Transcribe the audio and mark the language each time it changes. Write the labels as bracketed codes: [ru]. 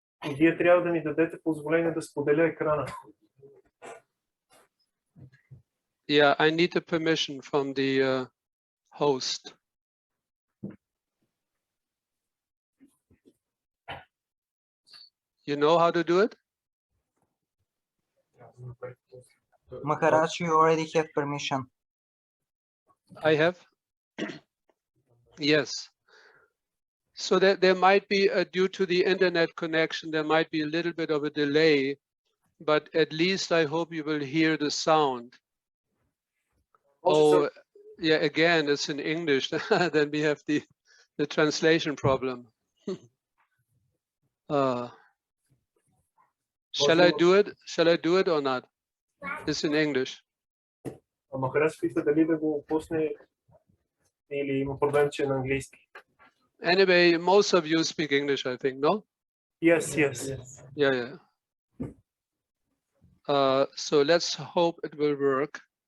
[bg] И вие трябва да ми дадете позволение да споделя екрана. [en] Yeah, I need the permission from the host. You know how to do it? Maharaj, you already have permission. I have? Yes. So that there might be, due to the internet connection, there might be a little bit of a delay, but at least I hope you will hear the sound. Oh, yeah, again, it's in English. Then we have the translation problem. Shall I do it? Shall I do it or not? It's in English. [bg] Maharaj пита дали да го пусне или има проблем, че е на английски. [en] Anyway, most of you speak English, I think, no? Yes. Yeah. So let's hope it will work.